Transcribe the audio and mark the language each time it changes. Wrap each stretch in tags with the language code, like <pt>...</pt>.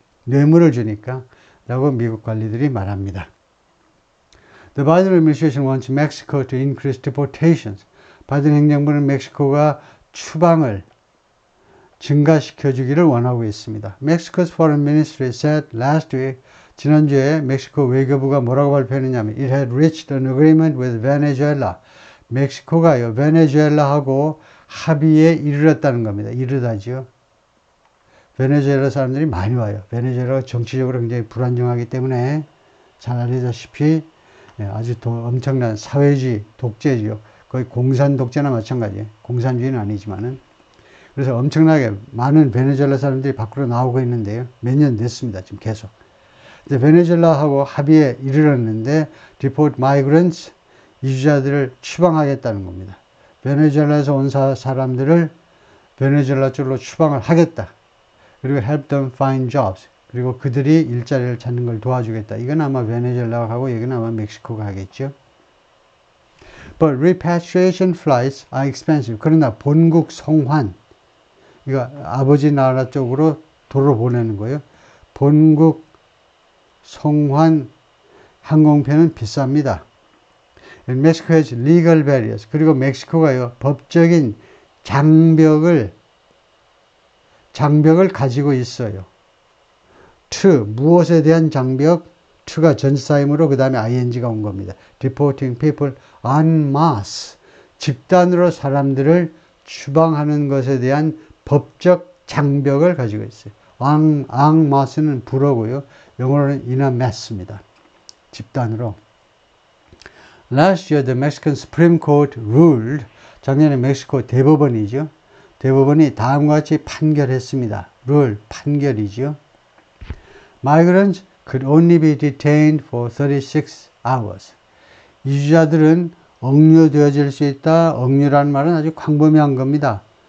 <ko>뇌물을 주니까 라고 미국 관리들이 말합니다.</ko> <en>The Biden administration wants Mexico to increase deportations.</en> <ko>바이든 행정부는 멕시코가 추방을 증가시켜주기를 원하고 있습니다.</ko> <en>Mexico's foreign ministry said last week,</en> <ko>지난주에 멕시코 외교부가 뭐라고 발표했냐면</ko> <en>It had reached an agreement with Venezuela.</en> <ko>멕시코가요, 베네수엘라하고 합의에 이르렀다는 겁니다. 이르다지요. 베네수엘라 사람들이 많이 와요. 베네수엘라가 정치적으로 굉장히 불안정하기 때문에 잘 알려졌다시피 아주 엄청난 사회주의 독재지요. 거의 공산 독재나 마찬가지예요. 공산주의는 아니지만은. 그래서 엄청나게 많은 베네수엘라 사람들이 밖으로 나오고 있는데요. 몇 년 됐습니다. 지금 계속. 베네수엘라하고 합의에 이르렀는데</ko> <en>deport migrants,</en> <ko>이주자들을 추방하겠다는 겁니다. 베네수엘라에서 온 사람들을 베네수엘라 쪽으로 추방을 하겠다.</ko> <en>그리고 help them find jobs.</en> <ko>그리고 그들이 일자리를 찾는 걸 도와주겠다. 이건 아마 베네수엘라가 하고 이건 아마 멕시코가 하겠죠.</ko> <en>But repatriation flights are expensive.</en> <ko>그러나 본국 송환, 이거 아버지 나라 쪽으로 도로 보내는 거예요. 본국 송환 항공편은 비쌉니다.</ko> <en>And Mexico has legal barriers.</en> <ko>그리고 멕시코가요, 법적인 장벽을 가지고 있어요. 무엇에 대한 장벽? to가 전치사이므로 그 다음에 ing가 온 겁니다.</ko> <en>Deporting people en masse.</en> <ko>집단으로 사람들을 추방하는 것에 대한 법적 장벽을 가지고 있어요. en masse는 불어고요. 영어로는 in a mass입니다. 집단으로.</ko> <en>Last year, the Mexican Supreme Court ruled,</en> <ko>작년에 멕시코 대법원이죠. 대법원이 다음과 같이 판결했습니다. 판결이죠.</ko> <en>Migrants could only be detained for 36 hours.</en> <ko>이주자들은 억류되어질 수 있다. 억류라는 말은 아주 광범위한 겁니다.</ko>